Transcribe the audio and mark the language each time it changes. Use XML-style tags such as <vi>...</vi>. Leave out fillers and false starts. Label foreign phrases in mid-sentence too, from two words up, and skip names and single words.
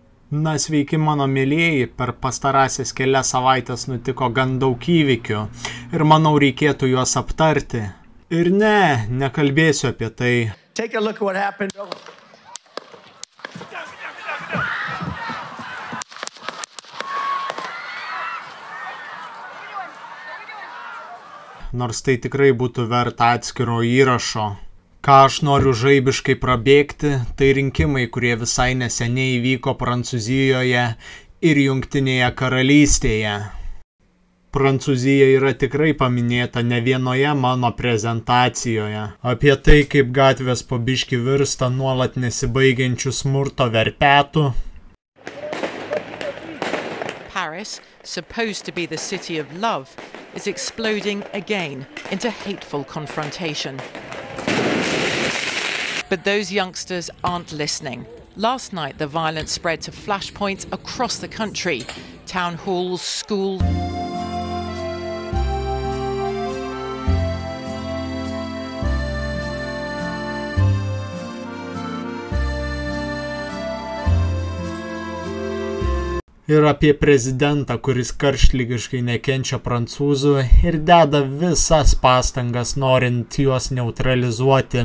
<lt>Na sveiki mano mėlėjai, per pastarąsias kelias savaitės nutiko gan daug įvykių ir manau reikėtų juos aptarti. Ir nekalbėsiu apie tai.</lt> <en>Take a look at what happened.</en> <lt>Nors tai tikrai būtų verta atskiro įrašo. Ką aš noriu žaibiškai prabėgti, tai rinkimai, kurie visai neseniai įvyko Prancūzijoje ir Jungtinėje karalystėje. Prancūzija yra tikrai paminėta ne vienoje mano prezentacijoje. Apie tai, kaip gatvės po biškį virsta nuolat nesibaigiančių smurto verpetų.</lt> <en>Paris, supposed to be the city of love, is exploding again into hateful confrontation. But those youngsters aren't listening. Last night, the violence spread to flashpoints across the country. Town halls, schools.</en> <lt>Ir apie prezidentą, kuris karštligiškai nekenčia prancūzų ir deda visas pastangas norint juos neutralizuoti.</lt>